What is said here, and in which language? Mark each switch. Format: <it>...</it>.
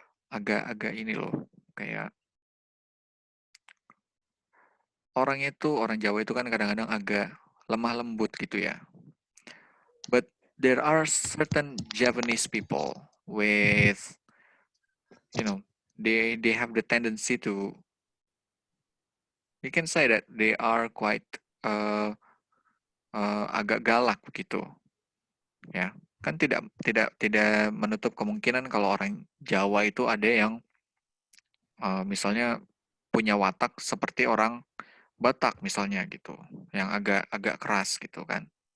<id>Agak-agak ini loh, kayak orang Jawa itu kan kadang-kadang agak lemah lembut gitu ya.</id> <en>But there are certain Japanese people with, they have the tendency to, you can say that they are quite</en> <id>agak galak begitu. Ya, kan tidak tidak tidak menutup kemungkinan kalau orang Jawa itu ada yang misalnya punya watak seperti orang Batak misalnya gitu, yang agak agak keras gitu kan.</id>